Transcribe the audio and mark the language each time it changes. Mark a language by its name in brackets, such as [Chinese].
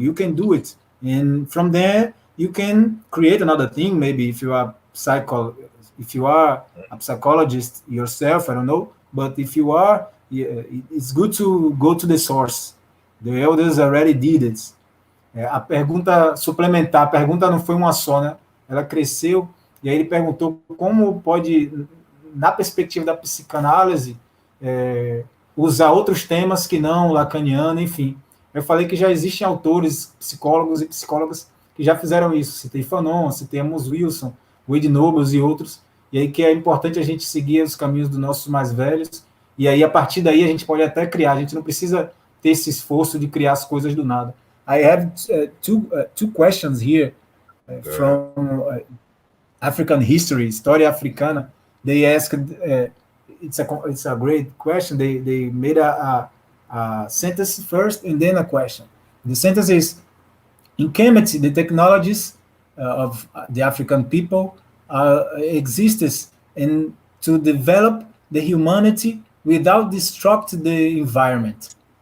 [English] You can do it, and from there you can create another thing. Maybe if you are a psychologist yourself, I don't know, but if you are, yeah, it's good to go to the source. The elders already did it. [Portuguese] A pergunta suplementar, a pergunta não foi uma só, né? Ela cresceu, e aí ele perguntou como pode, na perspectiva da psicanálise, usar outros temas que não lacaniano, enfim. Eu falei que já existem autores, psicólogos e psicólogas que já fizeram isso. Citei Fanon, citei Amos Wilson, Wade Nobles e outros. E aí que é importante a gente seguir os caminhos dos nossos mais velhos. E aí, a partir daí, a gente pode até criar. A gente não precisa ter esse esforço de criar as coisas do nada. [English] I have two questions here from African history, [Portuguese] história africana. [English] They asked, it's a great question. They made a sentence first and then a question. The sentence is, in Kemet, the technologies of the African people existed and to develop the humanity without disrupt the environment.